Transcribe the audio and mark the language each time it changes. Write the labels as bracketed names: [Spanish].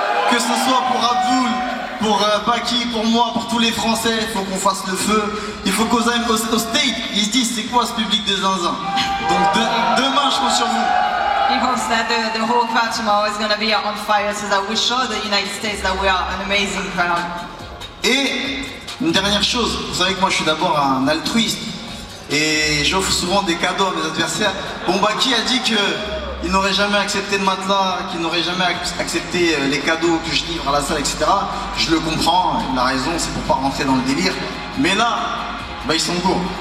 [French] Que ce soit pour Abdul, pour Baki, pour moi, pour tous les Français, il faut qu'on fasse le feu. Il faut qu'aux States, ils se disent c'est quoi ce public de zinzin. Donc demain je compte sur vous. [English] He hopes that the whole crowd tomorrow is going to be on fire so that we show the United States that we are an amazing crowd. [French] Et une dernière chose, vous savez que moi je suis d'abord un altruiste et j'offre souvent des cadeaux à mes adversaires. Bon, Baki a dit qu'il n'aurait jamais accepté le matelas, qu'il n'aurait jamais accepté les cadeaux que je livre à la salle, etc. Je le comprends, il a raison, c'est pour pas rentrer dans le délire. Mais là, ils sont gourds.